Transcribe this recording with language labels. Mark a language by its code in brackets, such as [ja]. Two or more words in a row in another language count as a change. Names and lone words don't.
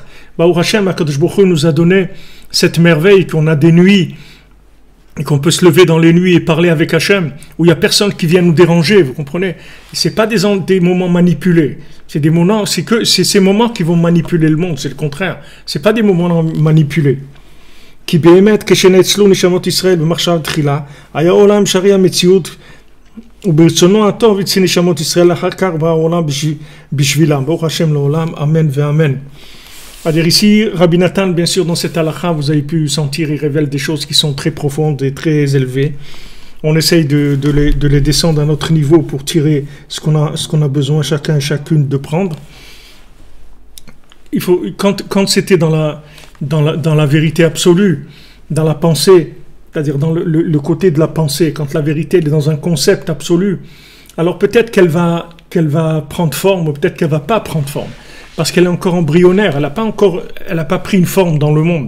[he] ברוך השם, הקדוש ברוך הוא [fr] nous a donné cette merveille qu'on a des nuits, et qu'on peut se lever dans les nuits et parler avec Hashem, où il n'y a personne qui vient nous déranger, vous comprenez? Ce n'est pas des moments manipulés, c'est ces moments qui vont manipuler le monde, c'est le contraire. Ce n'est pas des moments manipulés. [he] כי באמת כשנאצלו נשמות ישראל במחשבה תחילה, היה עולם שרי המציאות וברצונו הטוב יצא נשמות ישראל אחר כך בא העולם בשבילם. ברוך השם לעולם, אמן ואמן. [fr] C'est-à-dire ici, Rabbi Nathan, bien sûr, dans cette halakha, vous avez pu sentir, il révèle des choses qui sont très profondes et très élevées. On essaye de les descendre à notre niveau pour tirer ce qu'on a besoin chacun et chacune de prendre. Il faut, quand c'était dans la vérité absolue, dans la pensée, c'est-à-dire dans le côté de la pensée, quand la vérité est dans un concept absolu, alors peut-être qu'elle va prendre forme, ou peut-être qu'elle ne va pas prendre forme, parce qu'elle est encore embryonnaire, elle n'a pas pris une forme dans le monde.